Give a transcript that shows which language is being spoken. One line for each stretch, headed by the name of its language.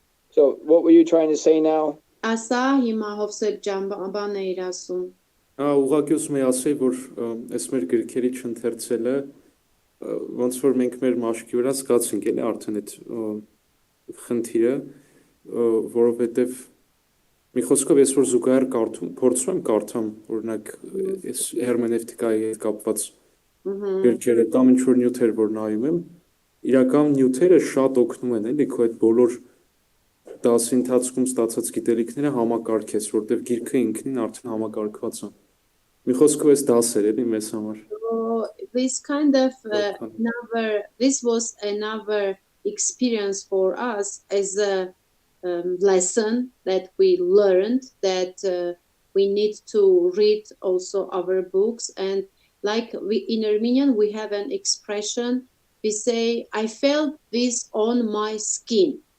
English: So what were you trying to say now?
Armenian: Ասա հիմա Հովսեփ ջան բան էիր ասում։ Ուղղակի ուզում եի ասել, որ այս մեր գրքերի չընթերցելը ոնց որ մենք մեր մաշկի վրա զգացինք էլի արդեն այդ խնդիրը, որովհետև մի խոսքով ես որ զուգահեռ փորձում եմ կարդամ, օրինակ այս հերմենևտիկայի հետ կապված գրքերը կամ ինչ որ նյութեր որ նայում եմ, իրական նյութերը շատ օգնում են էլի քո այդ բոլոր դասի ընթացքում ստացած գիտելիքները համակարգես, որտեղ գիրքը ինքնին արդեն համակարգված է։ Մի խոսքով էս դասեր էլի մեզ համար։
English: This kind of this was another experience for us as a lesson that we learned that we need to read also our books, and like in Armenian we have an expression, we say I felt this on my skin,